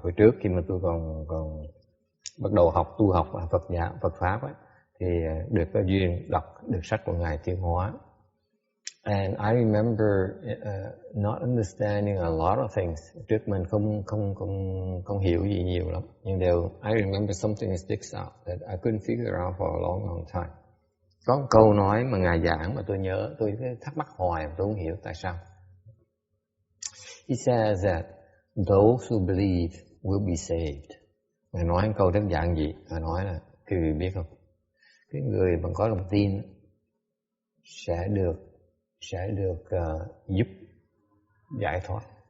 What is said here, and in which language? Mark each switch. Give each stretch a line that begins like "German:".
Vietnamese: Hồi trước khi mà tôi còn bắt đầu tu học Phật pháp ấy, thì được có duyên đọc được sách của ngài Tiến Hóa.
English: And I remember not understanding a lot of things.
Vietnamese: Trước mình không hiểu gì nhiều lắm. Nhưng
English: I remember something that sticks out that I couldn't figure out for a long time.
Vietnamese: Có một câu nói mà Ngài giảng mà tôi nhớ, tôi thắc mắc hoài mà tôi không hiểu tại sao.
English: He says that those who believe will be saved.
Vietnamese: Ngài nói một câu rất giản dị. Ngài nói là, quý vị biết không? Cái người mà có lòng tin sẽ được giúp giải thoát.